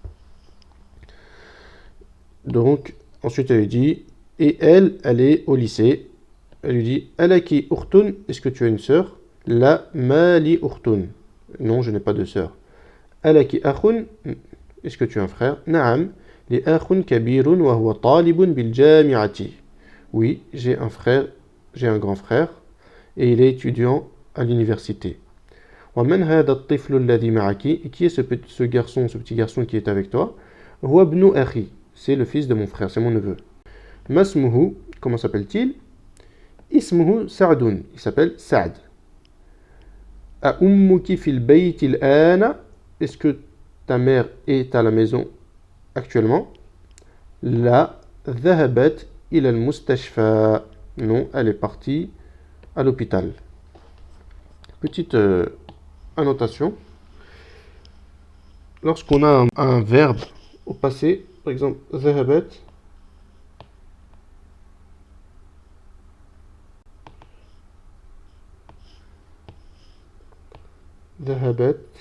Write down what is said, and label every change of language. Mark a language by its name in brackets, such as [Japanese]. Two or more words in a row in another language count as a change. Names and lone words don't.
[French] Donc, ensuite, elle lui dit, et elle est au lycée. Elle lui dit, [Arabic] ألكِ أختٌ, [French] est-ce que tu as une sœur? [Arabic] لا مالي أختٌ. [French] Non, je n'ai pas de sœur. [Arabic] ألكِ أخٌ, [French] est-ce que tu as un frère? [Arabic] نعم، لي أخٌ كبيرٌ وهو طالبٌ بالجامعة. [French] Oui, j'ai un frère, j'ai un grand frère, et il est étudiant à l'université. [Arabic] ومن هذا الطفل الذي معكِ? [French] Et qui est ce petit garçon qui est avec toi? [Arabic] هو ابن أخي. [French] C'est le fils de mon frère, c'est mon neveu. Masmuhu, comment s'appelle-t-il? Ismuhu Sa'dun, il s'appelle Sa'd. [Arabic] أأمكِ في البيت الآن? [French] Est-ce que ta mère est à la maison actuellement? [Arabic] لا، ذهبت إلى المستشفى. [French] Non, elle est partie à l'hôpital. Petite annotation. Lorsqu'on a un verbe au passé, par exemple, [Arabic] ذهبت، ذهبت.